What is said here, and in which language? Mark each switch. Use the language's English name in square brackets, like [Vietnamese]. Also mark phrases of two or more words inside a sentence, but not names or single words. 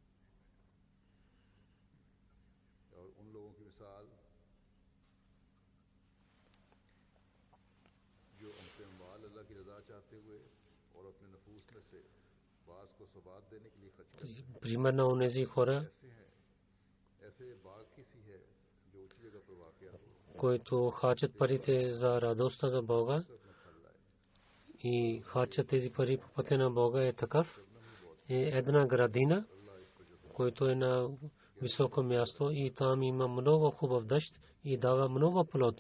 [Urdu] اور ان لوگوں کی مثال جو اپنے مال اللہ کی رضا چاہتے ہوئے اور اپنے نفوس میں سے باس کو ثبات دینے کے لیے خرچ کرتے ہیں. [Bulgarian] пример на онези хора, [Urdu] ایسے باغ کسی ہے جو اونچی جگہ پر واقع ہو, [Bulgarian] които харчат парите за радостта за Бога и харчат тези пари по пътя на Бога, е такъв. Една градина, който е на високо място, и там има много хубав дъжд и дава много плод.